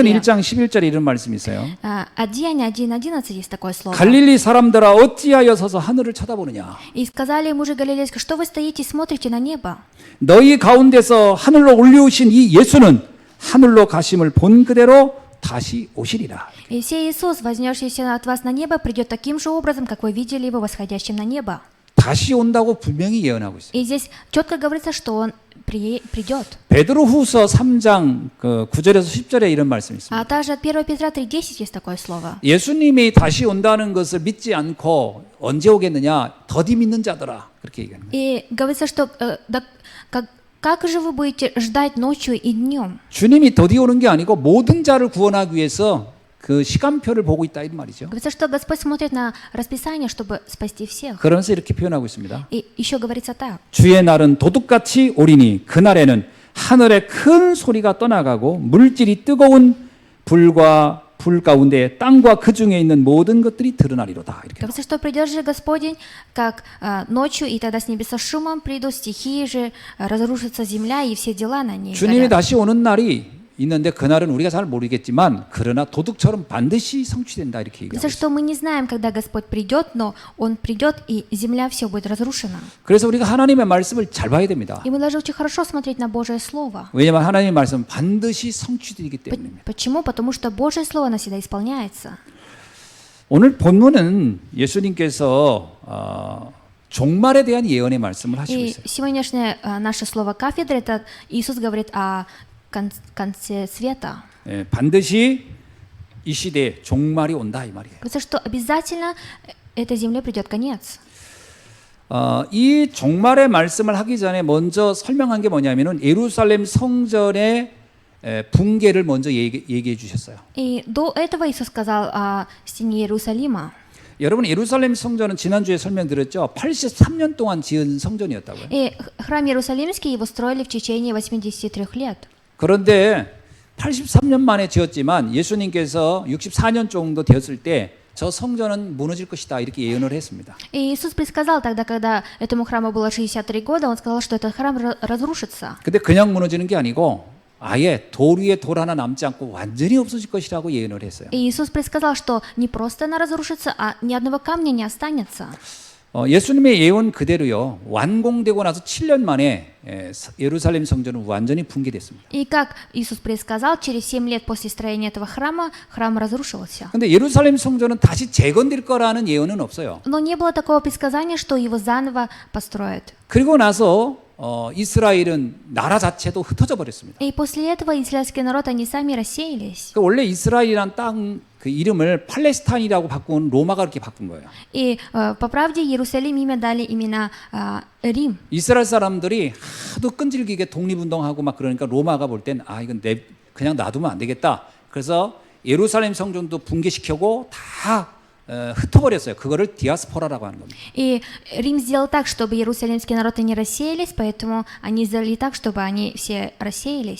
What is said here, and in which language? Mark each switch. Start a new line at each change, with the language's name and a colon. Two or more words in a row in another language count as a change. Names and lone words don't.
Russian: пришествие.
Korean: 1장 11절에 이런 말씀이 있어요.
Russian: Деяния 1.11 есть такое слово.
Korean: 갈릴리 사람들아 어찌하여 서서 하늘을 쳐다보느냐.
Russian: И сказали мужи галилейские, что вы стоите и смотрите на небо?
Korean: 너희 가운데서 하늘로 올려오신 이 예수는 하늘로 가심을 본 그대로 다시 오시리라.
Russian: И сей Иисус, вознесшийся от вас на небо, придет таким же образом, как вы видели Его восходящим на небо.
Korean: 다시 온다고 분명히 예언하고 있어요.
Russian: И здесь четко говорится, что Он придет.
Korean: 베드로후서 3장 9절에서 10절에 이런 말씀이 있습니다.
Russian: А также от 1 Петра 3.10 есть такое слово.
Korean: 예수님이 다시 온다는 것을 믿지 않고 언제 오겠느냐? 더디 믿는 자들아. 그렇게 얘기하는 거예요.
Russian: И говорится, что как же вы будете ждать ночью и днем?
Korean: 주님이 더디 오는 게 아니고 모든 자를 구원하기 위해서 그 시간표를 보고 있다 이 말이죠.
Russian: Говорится, что Господь смотрит на расписание, чтобы спасти всех.
Korean: 그러면서 이렇게 표현하고 있습니다.
Russian: И еще говорится так.
Korean: 주의 날은 도둑같이 오리니 그날에는 하늘에 큰 소리가 떠나가고 물질이 뜨거운 불과 불 가운데 땅과 그 중에 있는 모든 것들이 드러나리로다. 이렇게.
Russian: Говорится, что придет же Господень, как ночью, и тогда с небес со шумом придут, стихии же, разрушится земля и все дела на ней
Korean: 주님이
Russian: горят.
Korean: 다시 오는 날이 있는데 그날은 우리가 잘 모르겠지만 그러나 도둑처럼 반드시 성취된다 이렇게 얘기하고
Russian: Говорится,
Korean: 있어요.
Russian: что мы не знаем, когда Господь придет, но Он придет, и земля все будет разрушена.
Korean: 그래서 우리가 하나님의 말씀을 잘 봐야 됩니다.
Russian: И мы должны очень хорошо смотреть на Божие Слово.
Korean: 왜냐하면 하나님의 말씀은 반드시 성취되기 때문입니다.
Russian: Почему? Потому что Божие Слово навсегда исполняется.
Korean: 오늘 본문은 예수님께서 종말에 대한 예언의 말씀을 하시고
Russian: И
Korean: 있어요.
Russian: сегодняшнее наше слово кафедры, это Иисус говорит о конце света.
Korean: 예, 반드시 이 시대에 종말이 온다 이 말이에요.
Russian: Говорится, что обязательно этой земле придет конец.
Korean: 이 종말의 말씀을 하기 전에 먼저 설명한 게 뭐냐면은 예루살렘 성전의 붕괴를 먼저 얘기해 주셨어요.
Russian: И до этого Иисус сказал о стене Иерусалима.
Korean: 여러분 예루살렘 성전은 지난주에 설명드렸죠. 83년 동안 지은 성전이었다고요.
Russian: И храм Иерусалимский его строили в течение 83 лет.
Korean: 그런데 83년 만에 지었지만 예수님께서 64년 정도 되었을 때 저 성전은 무너질 것이다 이렇게 예언을 했습니다.
Russian: И Иисус предсказал тогда, когда этому храму было 63 года, Он сказал, что этот храм разрушится.
Korean: 근데 그냥 무너지는 게 아니고 아예 돌 위에 돌 하나 남지 않고 완전히 없어질 것이라고 예언을 했어요.
Russian: И Иисус предсказал, что не просто она разрушится, а ни одного камня не останется.
Korean: 예수님의 예언 그대로요. 완공되고 나서 7년 만에 예루살렘 성전은 완전히 붕괴됐습니다.
Russian: И как Иисус предсказал, через 7 лет после строения этого храма, храм разрушился.
Korean: 근데 예루살렘 성전은 다시 재건될 거라는 예언은 없어요.
Russian: Но не было такого предсказания, что его заново построят.
Korean: 그리고 나서 이스라엘은 나라 자체도 흩어져 버렸습니다.
Russian: И после этого израильский народ, они сами рассеялись.
Korean: 원래 이스라엘이란 땅 그 이름을 팔레스타인이라고 바꾼 로마가 그렇게 바꾼 거예요.
Russian: И по правде Иерусалим имя дали именно Рим.
Korean: 이스라엘 사람들이 하도 끈질기게 독립운동하고 막 그러니까 로마가 볼 땐 이건 그냥 놔두면 안 되겠다. 그래서 예루살렘 성전도 붕괴시키고 다 흩어버렸어요. 그거를 디아스포라라고 하는 겁니다.
Russian: И Рим сделал так, чтобы иерусалимский народ не рассеялись, поэтому они сделали так, чтобы они все рассеялись.